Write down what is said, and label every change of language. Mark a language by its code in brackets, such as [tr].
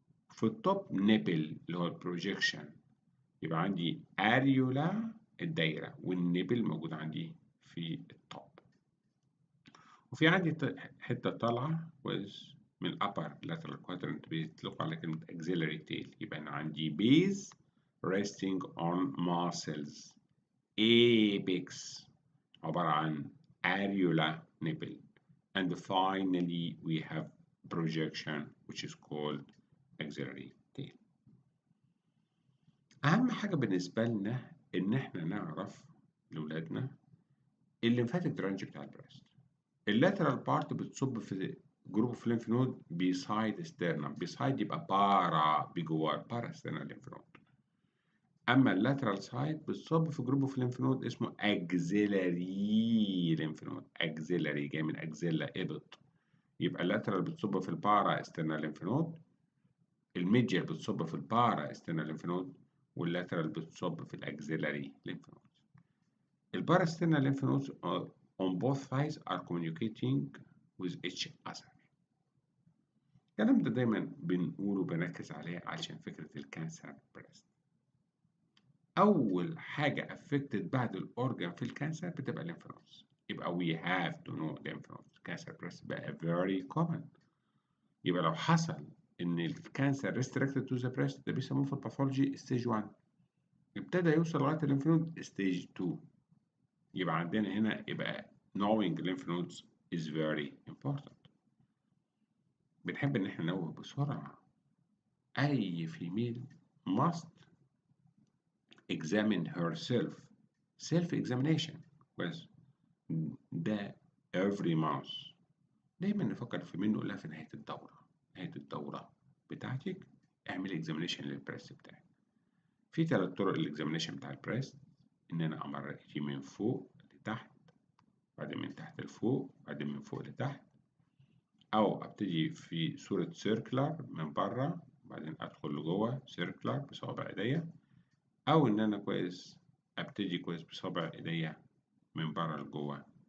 [ar] في التوب نيبل اللي هو البروجيكشن، يبقى عندي اريولا الدايرة والنيبل موجود عندي في التوب. وفي عندي حتة طالعة كويس من الأبر [en] lateral quadrant [ar] بيطلق على كلمة [en] axillary tail. [ar] يبقى أنا عندي [en] base resting on muscles، apex [ar] عبارة عن [en] areola nipple، and finally we have projection which is called axillary tail. [ar] أهم حاجة بالنسبة لنا إن إحنا نعرف لأولادنا الليمفاتيك درينج بتاع البريست. اللاترال بارت بتصب في جروب اوف ليمف نود بيسايد ستيرنم، بيسايد يبقى بارا بجوار بارا ستيرنال ليمف نود. اما اللاترال سايد بتصب في جروب اوف ليمف نود اسمه اكزيلاري ليمف نود، اكزيلاري جاي من اكزيلا ابط. يبقى اللاترال بتصب في البارا ستيرنال ليمف نود، الميديال بتصب في البارا ستيرنال ليمف نود، واللاترال بتصب في الاكزيلاري ليمف نود. [en] البارا sternal lymph nodes on both sides are communicating with each other. [ar] الكلام ده دايما بنقوله وبنركز عليه عشان فكرة الكانسر بريست. أول حاجة affected بعد الأورجان في الكانسر بتبقى الليمف نودز. [en] يبقى we have to know lymph nodes. [ar] كانسر بريست بقى [en] very common. [ar] يبقى لو حصل إن الكانسر [en] restricted to the breast [ar] ده بيسموه في الباثولوجي stage 1، ابتدى يوصل لغاية الليمف نود stage 2. يبقى عندنا هنا يبقى [en] knowing lymph nodes is very important. [ar] بنحب إن إحنا ننوه بسرعة. [en] أي female must examine herself self examination [ar] بس ده [en] every month. [ar] دايما نفكر في منه لا في نهاية الدورة، نهاية الدورة بتاعتك اعمل examination للبريست بتاعك. في 3 طرق للاكزامينيشن بتاع البريست، إن أنا أمرر إيدي من فوق لتحت، بعدين من تحت لفوق، بعدين من فوق لتحت، أو أبتدي في صورة سيركلر من بره بعدين أدخل لجوه سيركلر بصوابع إيديا، أو إن أنا كويس أبتدي كويس بصوابع إيديا من بره لجوه